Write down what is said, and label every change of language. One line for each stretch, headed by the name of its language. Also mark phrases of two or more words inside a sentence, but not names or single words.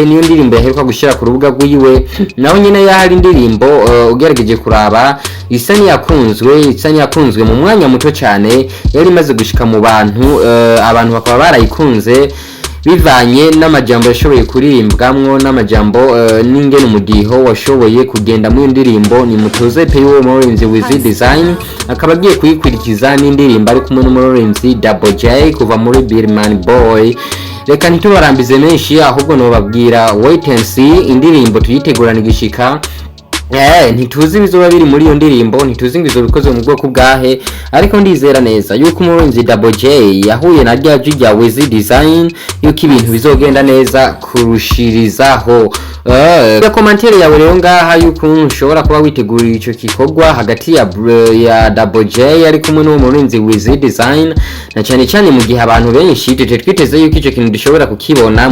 Rundi: Niyo ndirimbo yaheruka gushira ku rubuga rwiwe, naho nyine yahari indirimbo ugerageje kuraba isa yakunzwe mu mwanya muto cyane, yari imaze gushika mu bantu abantu bakaba barayikunze bivanye n'amajambo yashoboye kuririmbwamwo n'amajambo n'ingene umudiho washoboye kugenda mu ndirimbo Nimutuze pe y'uwo murinzi Wiz Design. Akaba agiye kuyikwirikiza n'indirimbo ari kumwe n'umurinzi Double J kuva muri Birman Boy. Reka ntitubarambize menshi, ahubwo no babwira
English: wait and see.
Rundi: Indirimbo tuyitegurana igishika, ntituzi bizoba biri muri iyo ndirimbo, ntituzi ngo bikoze mu bwoko bwahe, ariko ndizera neza yuko umurinzi Double J yahuye na rya Wiz Design yuko ibintu bizogenda neza kurushirizaho. Commentaire yawe rero ngaha yuko ushobora kuba witegurira ico gikorwa hagati ya Double J ari kumwe n'umurinzi Wiz Design, na cyane mu gihe abantu benshi twiteze yuko ico kintu dushobora kukibona.